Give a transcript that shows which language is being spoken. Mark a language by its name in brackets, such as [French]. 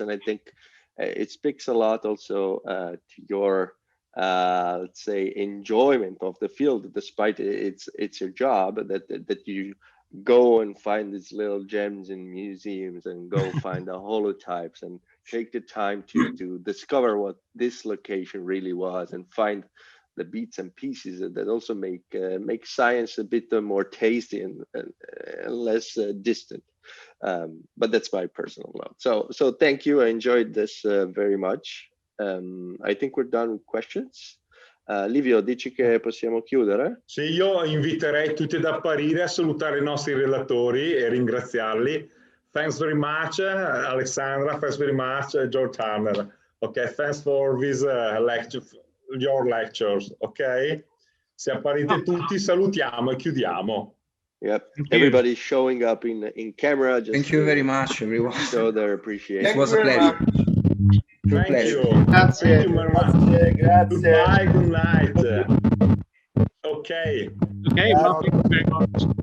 [English] And I think it speaks a lot also to your let's say enjoyment of the field, despite it's your job, that you go and find these little gems in museums and go find the holotypes and take the time to discover what this location really was and find the bits and pieces that also make science a bit more tasty and less distant. But that's my personal note. So thank you. I enjoyed this very much. I think we're done with questions. [Italian] Livio, dici che possiamo chiudere? Sì, io inviterei tutti ad apparire, a salutare i nostri relatori e ringraziarli. [English] Thanks very much, Alexandra. Thanks very much, G.Turner. Okay, thanks for this lecture, your lectures. [Italian] Okay, se apparite tutti, salutiamo e chiudiamo. [English] Yep, everybody's showing up in camera. Just thank you very much, everyone. Show their appreciation. It was a pleasure. Thank pleasure. you. [Italian] Grazie. [English] Thank you very much. [Italian] Grazie. [English] Goodbye, good night. Okay. Okay, well, thank you very much.